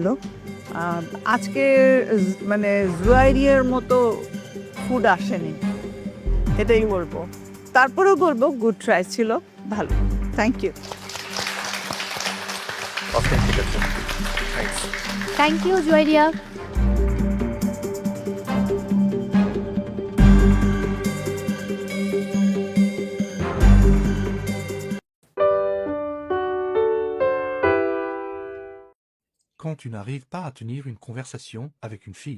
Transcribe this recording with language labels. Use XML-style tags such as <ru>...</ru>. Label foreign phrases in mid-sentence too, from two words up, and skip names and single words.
<bn>আজকে মানে জুয়াইরিয়ার মতো ফুড আসেনি, এটাই বলবো। তারপরেও বলবো</bn> <en>good try</en> <bn>ছিল, ভালো।</bn> <en>thank you. thank you</en> <bn>জুয়াইরিয়া।</bn> <fr>Quand tu n'arrives pas à tenir une conversation avec une fille.</fr>